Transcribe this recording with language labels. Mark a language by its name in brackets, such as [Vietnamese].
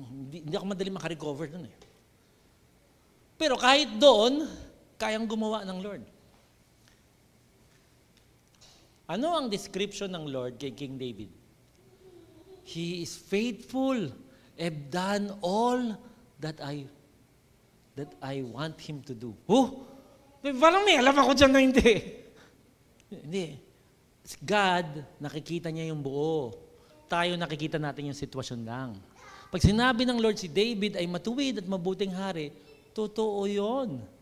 [Filipino] Hindi ako madali makarecover dun Pero kahit doon, kayang gumawa ng Lord. Ano ang description ng Lord kay King David? [English] He is faithful. I've done all that I want Him to do. [Filipino] Parang may alam ako dyan na hindi. Hindi. God, nakikita niya yung buo. Tayo nakikita natin yung sitwasyon lang. Pag sinabi ng Lord si David ay matuwid at mabuting hari, totoo yun.